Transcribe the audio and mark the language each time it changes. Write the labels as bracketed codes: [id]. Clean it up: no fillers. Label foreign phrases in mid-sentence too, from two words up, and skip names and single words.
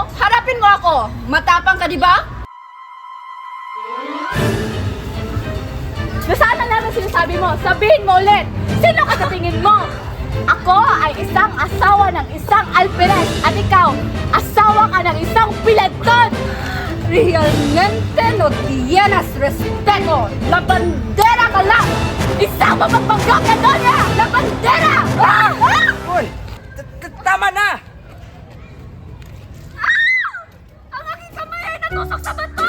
[tl] Harapin mo ako. Matapang ka, di ba? Nasaan na lang ang sinasabi mo? Sabihin mo ulit! Sino ka sa tingin mo? Ako ay isang asawa ng isang alperes at ikaw, asawa ka ng isang pilanton! [es] Realmente no tienes respeto. [tl] Labandera ka lang! Isang mapagpanggap na Doña! Labandera! Ah! Ah! Hoy! Tama na! Ang aking kamay ay natusok sa bato!